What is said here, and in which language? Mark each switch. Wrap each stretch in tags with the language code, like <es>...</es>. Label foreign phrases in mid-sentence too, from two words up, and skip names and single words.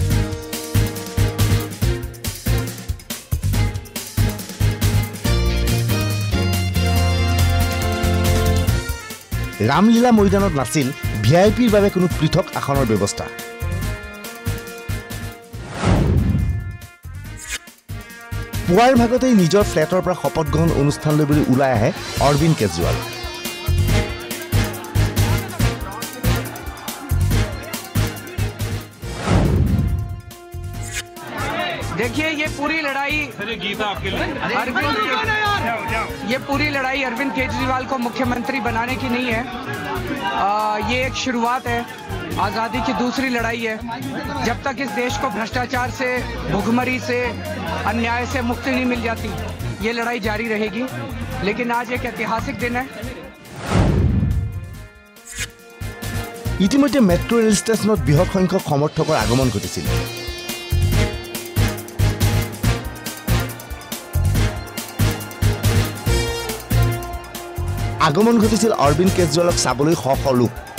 <as>ৰামলীলা মৈদানত নাছিল ভিআইপিৰ বাবে কোনো পৃথক আসনৰ ব্যৱস্থা। পুৱাৰ ভাগতেই নিজৰ ফ্লেটৰ পৰা শপত গ্ৰহণ অনুষ্ঠানলৈ বুলি ওলাই আহে অৰবিন্দ কেজৰিৱাল।</as> <hi>देखिए ये पूरी लड़ाई अरविंद केजरीवाल को मुख्यमंत्री बनाने की नहीं है। ये एक शुरुआत है, आज़ादी की दूसरी लड़ाई है। जब तक इस देश को भ्रष्टाचार से, भुखमरी से, अन्याय से मुक्ति नहीं मिल जाती ये लड़ाई जारी रहेगी। लेकिन आज एक ऐतिहासिक दिन है।</hi> <as>ইতিমধ্যে মেট্ৰো ৰেল ষ্টেচনত বৃহৎ সংখ্যক সমৰ্থকৰ আগমন ঘটিছিল। আগমন ঘটিছিল অৰবিন্দ কেজৰিৱালক চাবলৈ শ শ লোক।</as>